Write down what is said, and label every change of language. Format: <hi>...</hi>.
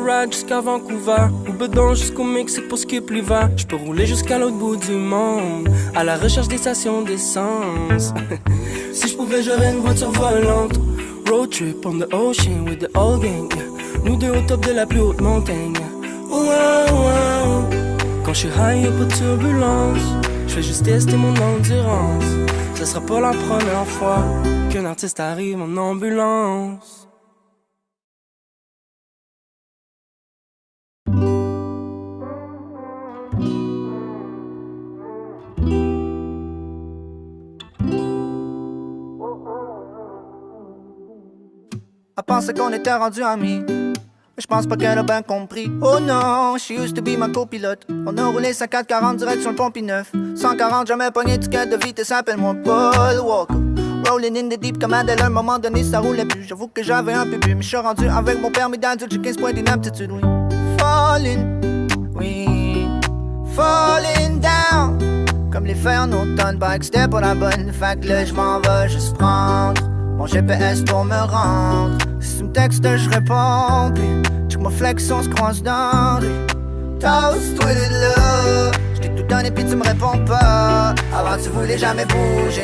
<fr>Jusqu'à Vancouver, ou bedon jusqu'au Mexique pour skip l'hiver. J'peux rouler jusqu'à l'autre bout du monde, à la recherche des stations d'essence. Si j'pouvais, j'aurais une voiture volante.</fr> <en>Road trip on the ocean with the whole gang, yeah.</en> <fr>Nous deux au top de la plus haute montagne, yeah. Wow, wow. Quand j'suis high, y'a pas de turbulence. J'fais juste tester mon endurance. Ce sera pas la première fois qu'un artiste arrive en ambulance. Elle pensait qu'on était rendus amis, mais je pense pas qu'elle a bien compris. Oh non,</fr> <en>she used to be</en> <fr>ma copilote. On a roulé 50-40 direction le Pont-P-9. 140, jamais pogné ticket de vitesse, appelle-moi Paul Walker.</fr> <en>Rolling in the deep</en> <fr>comme Adèle, à un moment donné ça roulait plus. J'avoue que j'avais un peu bu, mais je suis rendu avec mon permis d'adulte, j'ai 15 points d'inaptitude, oui.</fr> <en>Falling, oui, falling down.</en> <fr>Comme les fers en automne, pas que c'était pas la bonne. Fait que là j'm'en vais juste prendre mon GPS pour me rendre. Si tu me textes, je réponds. Puis check ma flex, on se croise dans les toast, tweeted là. J't'ai tout donné puis tu me réponds pas. Avant tu voulais jamais bouger.</fr>